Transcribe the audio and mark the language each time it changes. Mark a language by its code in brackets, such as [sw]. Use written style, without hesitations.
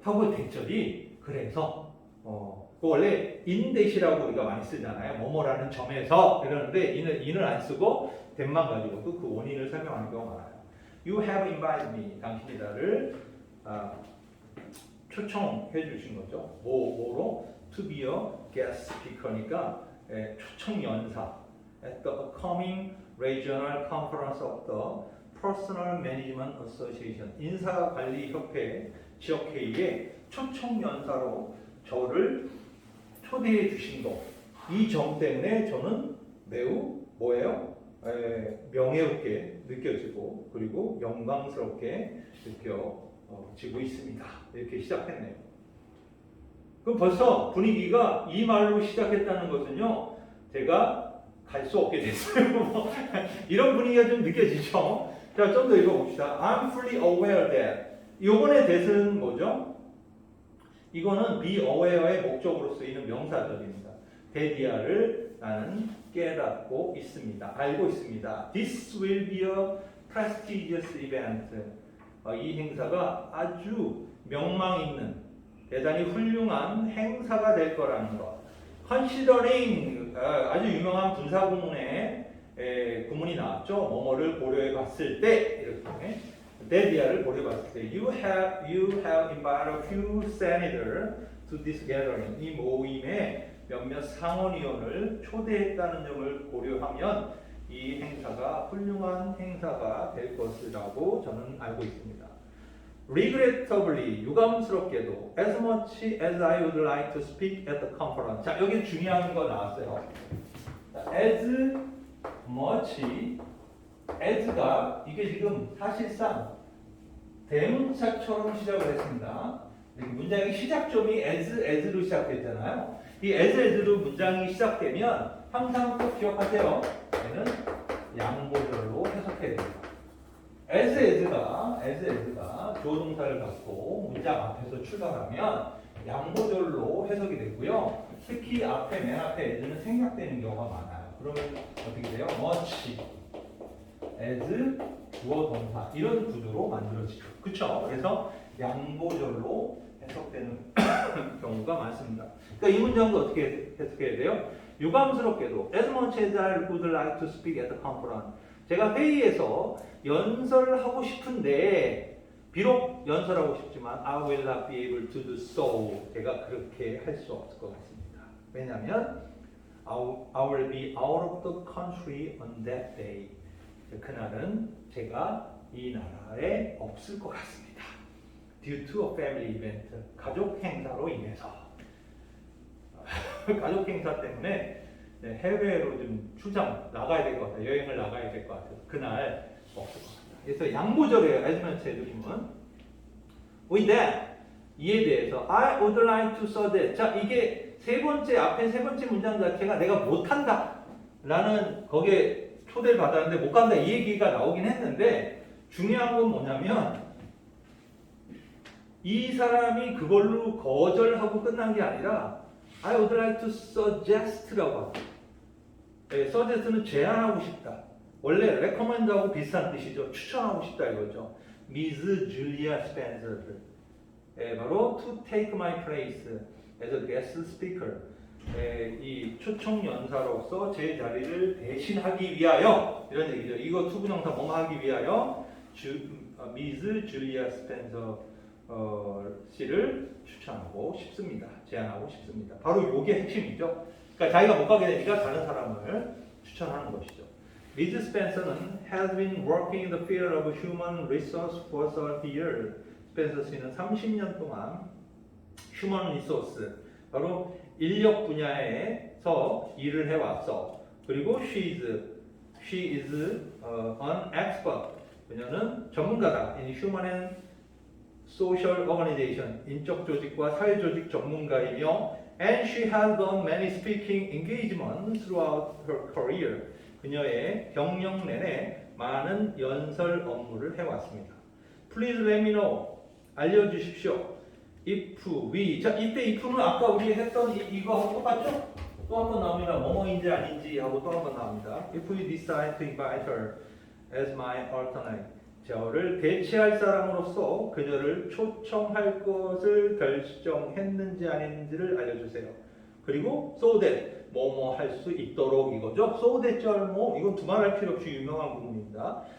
[ko] 하고 대절이 그래서 그 원래 인댓이라고 우리가 많이 쓰잖아요. 뭐뭐라는 점에서 이러는데 인을 안 쓰고 that만 가지고도 그 원인을 설명하는 경우가 많아요. [en] You have invited me. [ko] 당신이 나를 초청해 주신 거죠. 뭐로? [en] To be a guest speaker [ko] 니까 초청 연사. [en] At the upcoming regional conference of the Personal Management Association. [ko] 인사관리협회 지역회의에 초청 연사로 저를 초대해 주신 것. 이 점 때문에 저는 매우 뭐예요? 명예롭게 느껴지고 그리고 영광스럽게 느껴지고 있습니다. 이렇게 시작했네요. 그럼 벌써 분위기가 이 말로 시작했다는 것은요. 제가 갈 수 없게 됐어요. 이런 분위기가 좀 느껴지죠. 자, 좀 더 읽어봅시다. [en] I'm fully aware that. [ko] 요번에 that은 뭐죠? 이거는 be aware의 목적으로 쓰이는 명사절입니다. that이야를 나는 깨닫고 있습니다. 알고 있습니다. [en] This will be a prestigious event. [ko] 이 행사가 아주 명망 있는 대단히 훌륭한 행사가 될 거라는 것. Considering 아주 유명한 군사구문에 구문이 나왔죠. 뭐뭐를 고려해 봤을 때 이렇게 that이야를 고려해 봤을 때 [en] you have invited a few senators to this gathering. [ko] 이 모임에 몇몇 상원의원을 초대했다는 점을 고려하면 이 행사가 훌륭한 행사가 될 것이라고 저는 알고 있습니다. [en] Regrettably, [ko] 유감스럽게도 [en] as much as I would like to speak at the conference. [ko] 자, 여기 중요한 거 나왔어요. as much as가 이게 지금 사실상 대문자처럼 시작을 했습니다. 문장의 시작점이 as로 시작됐잖아요. 이 as로 문장이 시작되면 항상 꼭 기억하세요. 얘는 양보절로 해석해야 됩니다. as가 조동사를 갖고 문장 앞에서 출발하면 양보절로 해석이 되고요. 특히 맨 앞에 as는 생략되는 경우가 많아요. 그러면 어떻게 돼요? much as 주어 동사 이런 구조로 만들어지죠. 그렇죠? 그래서 양보절로 해석되는 경우가 많습니다. 그러니까 이 문장도 어떻게 해석해야 돼요? 유감스럽게도 [en] as much as I would like to speak at the conference. [ko] 제가 회의에서 연설하고 싶은데 비록 연설하고 싶지만 [en] I will not be able to do so. [ko] 제가 그렇게 할 수 없을 것 같습니다. 왜냐하면 [en] I will be out of the country on that day. [ko] 그날은 제가 이 나라에 없을 것 같습니다. [en] Due to a family event. [ko] 가족 행사로 인해서. 가족 행사 때문에 해외로 좀 출장 나가야 될 것 같아요. 여행을 나가야 될 것 같아서 그날 없을 것 같아요. 그래서 양보절이에요. as much as는. [en] With that, [ko] 이에 대해서 [en] I would like to say that. [ko] 자, 이게 앞에 세 번째 문장 자체가 내가 못한다 라는 거기에 초대를 받았는데 못 간다 이 얘기가 나오긴 했는데 중요한 건 뭐냐면 이 사람이 그걸로 거절하고 끝난 게 아니라 [en] I would like to suggest [ko] 라고 합니다. suggest는 제안하고 싶다. 원래 recommend하고 비슷한 뜻이죠. 추천하고 싶다 이거죠. Miss Julia Spencer. 바로 [en] to take my place as a guest speaker. [ko] 이 초청 연사로서 제 자리를 대신하기 위하여 이런 얘기죠. 이거 투부정사 뭐뭐 하기 위하여 Miss Julia Spencer 씨를 추천하고 싶습니다. 제안하고 싶습니다. 바로 이게 핵심이죠. 그러니까 자기가 못 가게 되니까 다른 사람을 추천하는 것이죠. [en] Miss Spencer는 has been working in the field of human resource for 30 years. [ko] 스펜서 씨는 30년 동안 human resource, 바로 인력 분야에서 일을 해왔어. 그리고 [en] she is an expert. [ko] 그녀는 전문가다. [en] in human and social organization, [ko] 인적 조직과 사회 조직 전문가이며 [en] and she has done many speaking engagements throughout her career. [ko] 그녀의 경력 내내 많은 연설 업무를 해왔습니다. [en] Please let me know. [ko] 알려주십시오. [en] If we. [ko] 자, 이때 if는 아까 우리 했던 이거하고 똑같죠? 또 한 번 나옵니다. 뭐뭐인지 아닌지 하고 또 한 번 나옵니다. [en] If we decide to invite her as my alternate. [ko] 저를 대체할 사람으로서 그녀를 초청할 것을 결정했는지 아닌지를 알려주세요. 그리고 so that 뭐뭐 할 수 있도록 이거죠. so that 절 이건 두말할 필요 없이 유명한 부분입니다.